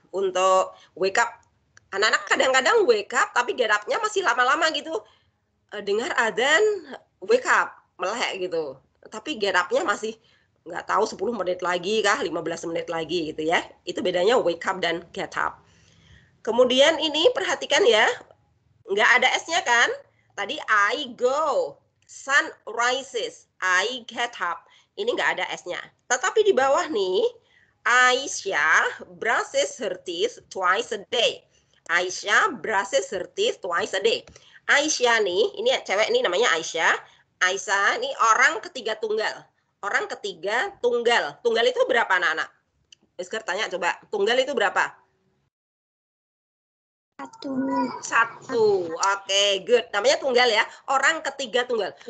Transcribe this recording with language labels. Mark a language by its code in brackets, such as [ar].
[id] Untuk wake up, anak-anak kadang-kadang wake up tapi get up-nya masih lama-lama gitu. Dengar adzan, wake up, melek gitu. Tapi get up-nya masih nggak tahu 10 menit lagi kah, 15 menit lagi gitu ya. Itu bedanya wake up dan get up. Kemudian ini perhatikan ya, nggak ada S-nya kan? Tadi [en] I go, sun rises, I get up. [id] Ini nggak ada S-nya. Tetapi di bawah nih, [en] Aisyah brushes her teeth twice a day. Aisyah brushes her teeth twice a day. [id] Aisyah nih, ini cewek nih namanya Aisyah. Aisyah ini orang ketiga tunggal. Orang ketiga tunggal. Tunggal itu berapa anak-anak? Iskar tanya coba, tunggal itu berapa? Satu. Oke, good. Namanya tunggal ya. Orang ketiga tunggal.